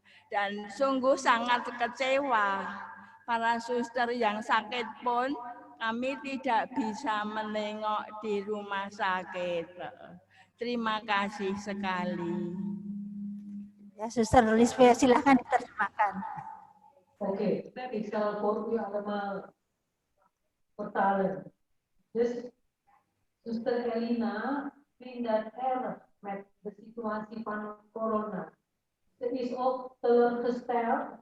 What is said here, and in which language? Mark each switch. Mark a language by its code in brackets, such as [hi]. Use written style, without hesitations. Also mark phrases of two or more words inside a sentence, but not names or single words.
[id] Dan sungguh sangat kecewa para suster yang sakit pun kami tidak bisa menengok di rumah sakit. Terima kasih sekali. Ya, Suster Lisbeth, silahkan diterjemahkan. [nl] Oké, ik zal voor u allemaal vertalen. Dus, Zuster Elina vindt het erg met de situatie van corona. Ze is ook teleurgesteld.